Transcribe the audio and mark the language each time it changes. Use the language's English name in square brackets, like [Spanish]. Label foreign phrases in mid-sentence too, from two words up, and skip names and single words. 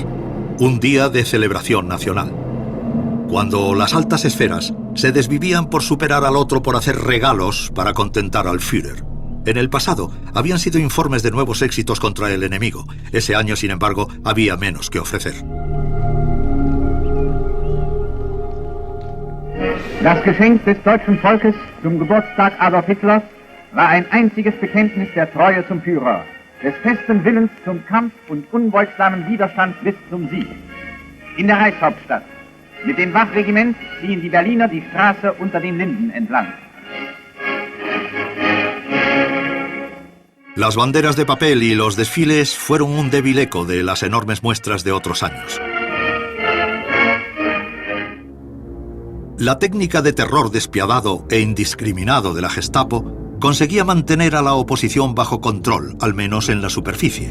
[Spanish] Un día de celebración nacional. Cuando las altas esferas se desvivían por superar al otro por hacer regalos para contentar al Führer. En el pasado habían sido informes de nuevos éxitos contra el enemigo. Ese año, sin embargo, había menos que ofrecer. [German] Das Geschenk des deutschen Volkes zum Geburtstag Adolf Hitlers war ein einziges Bekenntnis der Treue zum Führer, des festen Willens zum Kampf und unbeugsamen Widerstand bis zum Sieg. In der Reichshauptstadt, mit dem Wachregiment ziehen die Berliner die Straße unter den Linden entlang. [Spanish] Las banderas de papel y los desfiles fueron un débil eco de las enormes muestras de otros años. La técnica de terror despiadado e indiscriminado de la Gestapo conseguía mantener a la oposición bajo control, al menos en la superficie.